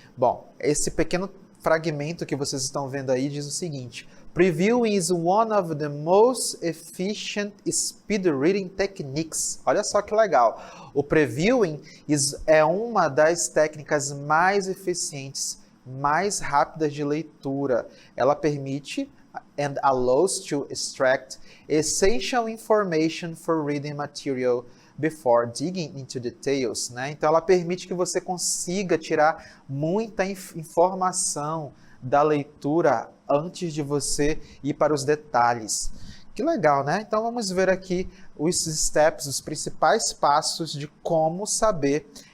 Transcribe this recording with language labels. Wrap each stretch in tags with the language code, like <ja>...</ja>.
<pt>Bom, esse pequeno fragmento que vocês estão vendo aí diz o seguinte:</pt> <en>Previewing is one of the most efficient speed reading techniques.</en> <pt>Olha só que legal. O previewing é uma das técnicas mais eficientes, mais rápidas de leitura. Ela permite</pt> <en>and allows to extract essential information for reading material before digging into details, né?</en> <pt>Então ela permite que você consiga tirar muita informação da leitura antes de você ir para os detalhes. Que legal, né? Então vamos ver aqui os steps, os principais passos de como saber</pt>